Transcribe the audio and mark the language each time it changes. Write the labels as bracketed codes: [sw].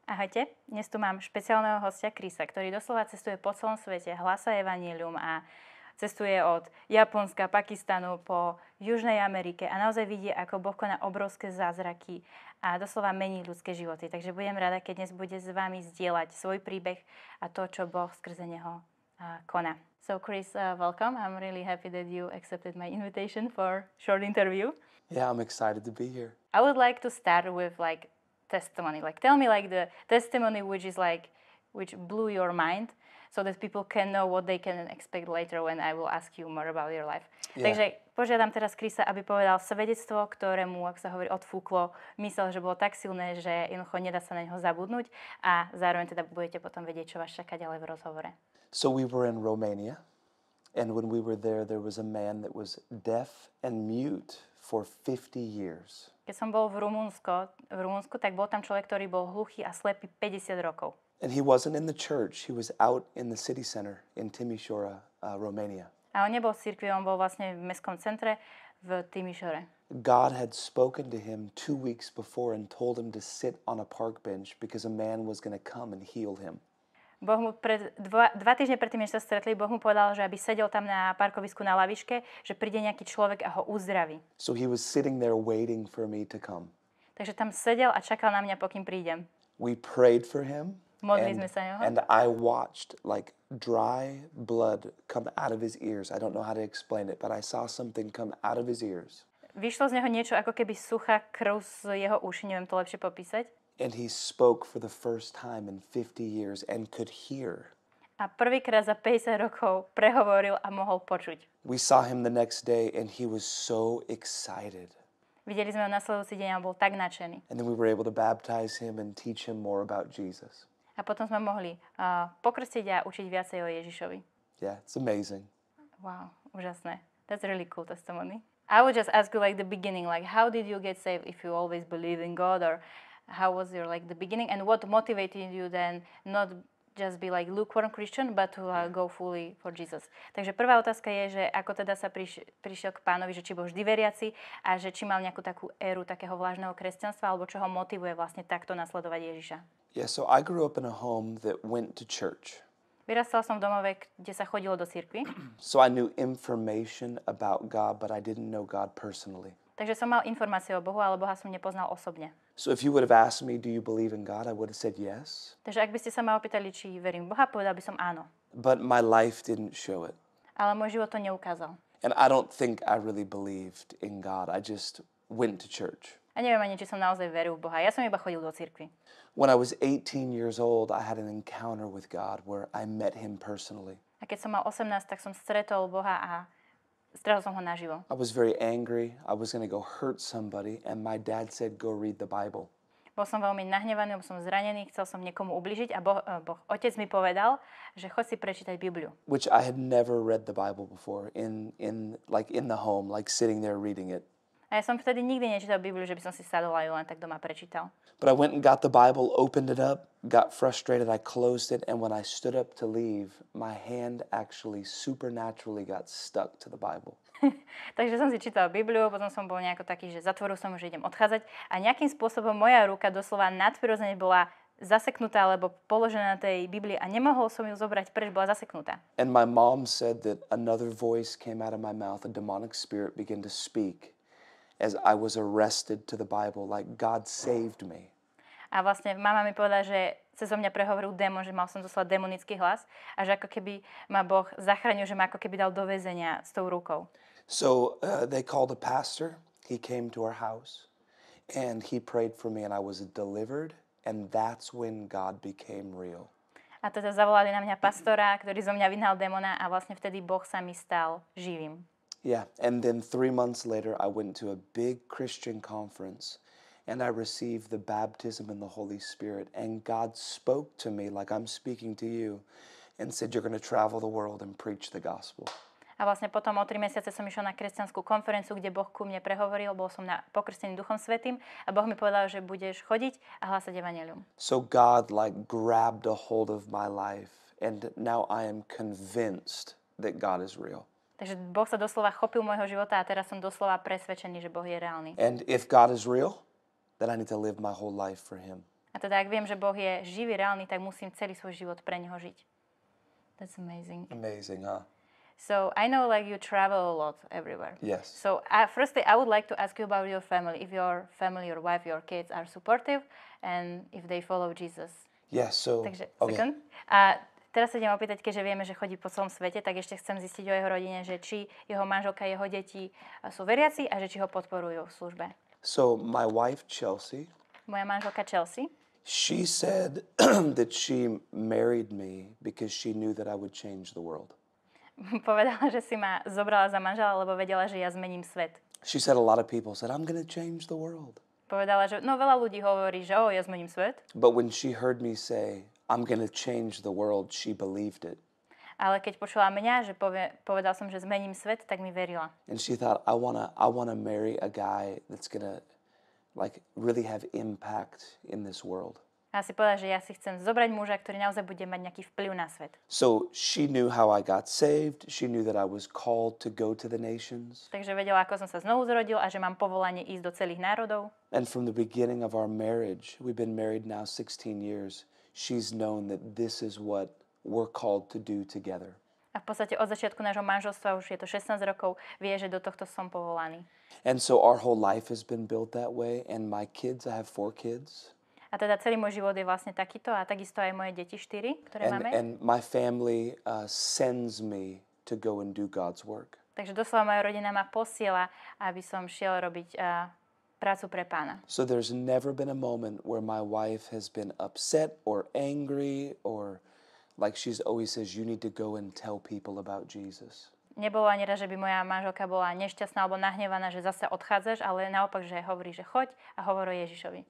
[sk] Ahojte, dnes tu mám špeciálneho hostia Krisa, ktorý doslova cestuje po celom svete, hlása evanjelium a cestuje od Japonska, Pakistanu po Južnej Amerike a naozaj vidie, ako Boh koná obrovské zázraky a doslova mení ľudské životy. Takže budem rada, keď dnes bude s vami zdieľať svoj príbeh a to, čo Boh skrze neho koná. [en] So Chris, welcome. I'm really happy that you accepted my invitation for short interview. Yeah, I'm excited to be here. I would like to start with testimony. Tell me the testimony which blew your mind, so that people can know what they can expect later when I will ask you more about your life. Yeah. [sk] Takže požiadam teraz Krisa, aby povedal svedectvo, ktorému, ak sa hovorí, odfúklo, myslel, že bolo tak silné, že jednoducho nedá sa na neho zabudnúť a zároveň teda budete potom vedieť, čo vás čaká ďalej v rozhovore. [en] So we were in Romania, and when we were there was a man that was deaf and mute for 50 years. [sk] Keď som bol v Rumunsku, tak bol tam človek, ktorý bol hluchý a slepý 50 rokov. [en] And he wasn't in the church, he was out in the city center in Timișoara, Romania. [sk] A on nebol v cirkvi, on bol vlastne v mestskom centre v Timișore. [en] God had spoken to him 2 weeks before and told him to sit on a park bench because a man was going to come and heal him. [sk] Boh mu dva týždne predtým, než sa stretli, Boh mu povedal, že aby sedel tam na parkovisku na lavičke, že príde nejaký človek a ho uzdraví. [en] So he was sitting there waiting for me to come. [sk] Takže tam sedel a čakal na mňa, pokým prídem. [en] We prayed for him. [sk] Modlili sme sa jeho. [en] And I watched dry blood come out of his ears. I don't know how to explain it, but I saw something come out of his ears. [sk] Vyšlo z neho niečo, ako keby suchá krv z jeho uší, neviem to lepšie popísať. [en] And he spoke for the first time in 50 years and could hear. [sk] A prvýkrát za 50 rokov prehovoril a mohol počuť. [en] We saw him the next day and he was so excited. [sk] Videli sme ho nasledujúci deň a bol tak nadšený. [en] And then we were able to baptize him and teach him more about Jesus. [sk] A potom sme mohli pokrstiť a učiť viacej o Ježišovi. [en] Yeah, it's amazing. [sk] Wow, úžasné. [en] That's a really cool testimony. I would just ask you the beginning, how did you get saved if you always believed in God, or how was your the beginning, and what motivated you then not just be lukewarm Christian, but to go fully for Jesus. [sk] Takže prvá otázka je, že ako teda sa prišiel k Pánovi, že či bol vždy veriaci a že či mal nejakú takú éru takého vlážneho kresťanstva, alebo čo ho motivuje vlastne takto nasledovať Ježiša. [en] Yeah, so I grew up in a home that went to church. [sk] Vyrastal som v domove, kde sa chodilo do cirkvi. [en] So I knew information about God, but I didn't know God personally. [sk] Takže som mal informácie o Bohu, ale Boha som nepoznal osobne. [en] So if you would have asked me, do you believe in God, I would have said yes. [sk] Takže ak by ste sa ma opýtali, či verím v Boha, povedal by som áno. [en] But my life didn't show it. [sk] Ale môj život to neukázal. [en] And I don't think I really believed in God. I just went to church. [sk] A neviem ani, či som naozaj veril v Boha. Ja som iba chodil do cirkvi. [en] When I was 18 years old, I had an encounter with God where I met him personally. [sk] A keď som mal 18, tak som stretol Boha a stretol som ho naživo. [en] I was very angry. I was going to go hurt somebody, and my dad said, go read the Bible. [sk] Bol som veľmi nahnevaný, bol som zranený, chcel som niekomu ubližiť a otec mi povedal, že choď si prečítať Bibliu. [en] Which I had never read the Bible before in the home, sitting there reading it. [sk] A ja som vtedy nikdy nečítal Bibliu, že by som si sadol a ju len tak doma prečítal. [en] But I went and got the Bible, opened it up, got frustrated, I closed it, and when I stood up to leave, my hand actually supernaturally got stuck to the Bible. [sk] Takže som si čítal Bibliu, potom som bol nejako taký, že zatvoril som, že idem odchádzať a nejakým spôsobom moja ruka doslova nadprirodzene bola zaseknutá alebo položená na tej Biblii a nemohol som ju zobrať preč, bola zaseknutá. [en] And my mom said that another voice came out of my mouth, a demonic spirit began to speak as I was arrested to the Bible, like God saved me. [sk] A vlastne mama mi povedala, že cez mňa prehovoril démon, že mal som doslova demonický hlas a že ako keby ma Boh zachránil, že ma ako keby dal do väzenia s tou rukou. [en] So they called a pastor, he came to our house and he prayed for me and I was delivered, and that's when God became real. [sk] A teda zavolali na mňa pastora, ktorý zo mňa vyhnal démona a vlastne vtedy Boh sa mi stal živým. [en] Yeah, and then 3 months later I went to a big Christian conference and I received the baptism in the Holy Spirit, and God spoke to me like I'm speaking to you and said, you're going to travel the world and preach the gospel. [sk] A vlastne potom o 3 mesiace som išiel na kresťanskú konferenciu, kde Boh ku mne prehovoril, bol som pokrstený Duchom Svätým a Boh mi povedal, že budeš chodiť a hlásať evanjelium. [en] So God grabbed a hold of my life, and now I am convinced that God is real. [sk] Takže Boh sa doslova chopil môjho života a teraz som doslova presvedčený, že Boh je reálny. [en] And if God is real, then I need to live my whole life for him. [sk] A A teda ak viem, že Boh je živý, reálny, tak musím celý svoj život pre neho žiť. [en] That's amazing. Amazing, huh? So I know like you travel a lot everywhere. Yes. So firstly, I would like to ask you about your family. If your family, your wife, your kids are supportive and if they follow Jesus. Yes, so... [sk] Takže, [en] okay. second. [sk] A teraz sa idem opýtať, keďže vieme, že chodí po celom svete, tak ešte chcem zistiť o jeho rodine, že či jeho manželka, jeho deti sú veriaci a že či ho podporujú v službe. [en] So my wife, Chelsea... [sk] Moja manželka Chelsea... [en] She said that she married me because she knew that I would change the world. [sk] Povedala, že si ma zobrala za manžela, lebo vedela, že ja zmením svet. [en] She said a lot of people said, I'm going to change the world. [sk] Povedala, že veľa ľudí hovorí, že ja zmením svet. [en] But when she heard me say, I'm going to change the world, she believed it. [sk] Ale keď počula mňa, že povedal som, že zmením svet, tak mi verila. [en] And she thought, I wanna marry a guy that's going to like really have impact in this world. [sk] A si povedala, že ja si chcem zobrať muža, ktorý naozaj bude mať nejaký vplyv na svet. [en] So she knew how I got saved. She knew that I was called to go to the nations. [sk] Takže vedela, ako som sa znovu zrodil a že mám povolanie ísť do celých národov. [en] And from the beginning of our marriage, we've been married now 16 years, she's known that this is what we're called to do together. [sk] A v podstate od začiatku nášho manželstva, už je to 16 rokov, vie, že do tohto som povolaný. [en] And so our whole life has been built that way. And my kids, I have 4 kids. [sk] A teda celý môj život je vlastne takýto a takisto aj moje deti 4, ktoré máme. [en] And my family sends me to go and do God's work. [sk] Takže doslova moja rodina ma posiela, aby som šiel robiť prácu pre Pána. [en] So there's never been a moment where my wife has been upset or angry or like she's always says, you need to go and tell people about Jesus. [sk] Nebolo ani raz, že by moja manželka bola nešťastná alebo nahnevaná, že zase odchádzaš, ale naopak, že hovorí, že choď a hovor o Ježišovi.